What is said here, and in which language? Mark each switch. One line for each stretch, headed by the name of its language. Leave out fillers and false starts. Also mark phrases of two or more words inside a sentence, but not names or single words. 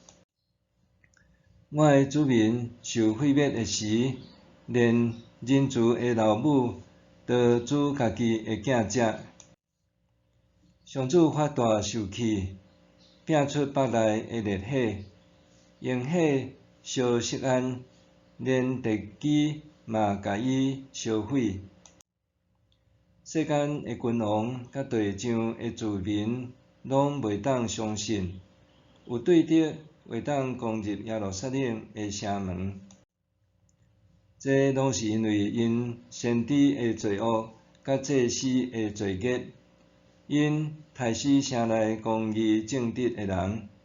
Min Nan Chinese: 我的子民受毁灭的时，连人慈的老母都煮家己的囝食。上主发大受气，摒出腹内的烈火，用火烧锡安，连地基嘛甲伊烧毁。世间的君王甲地上的子民，拢袂当相信，有对敌会当攻入耶路撒冷的城门。这拢是因为因先知的罪恶，甲祭司的罪孽，因刣死城内公义正直的人。